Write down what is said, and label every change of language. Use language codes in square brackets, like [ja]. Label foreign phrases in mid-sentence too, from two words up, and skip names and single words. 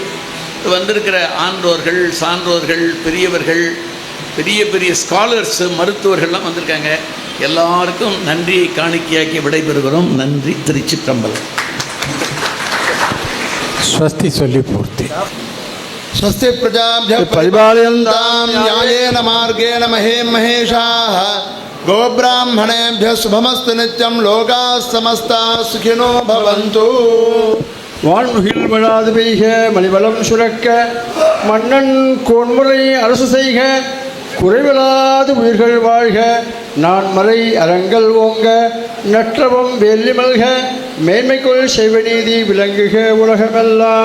[ta] வந்திருக்கிற ஆன்றோர்கள், சான்றோர்கள், பெரியவர்கள், பெரிய பெரிய ஸ்காலர்ஸு, மருத்துவர்கள்லாம் வந்திருக்காங்க. எல்லாருக்கும் நன்றியை காணிக்கையாக்கி விடைபெறுகிறோம். நன்றி. திருச்சிற்றம்பலம். ஸ்வஸ்தி சொல்லி பூர்த்தி. [sa] स्वस्ति प्रजाभ्यः परिपालयन्तां न्यायेन मार्गेण महेशाः गोब्राह्मणेभ्यः शुभमस्तु नित्यं लोकाः समस्ताः सुखिनो भवन्तु. [ta] வான்முகில் வளாது பெய்க, மணிவளம் சுரக்க, மன்னன் கோன்முறை அரசு செய்க, குறைவிலாது உயிர்கள் வாழ்க, நான் மறை அறங்கள் ஓங்க, நற்றவம் வேலி மல்க, மேன்மைக்குள் செய்வநீதி விளங்குக உலகமெல்லாம்.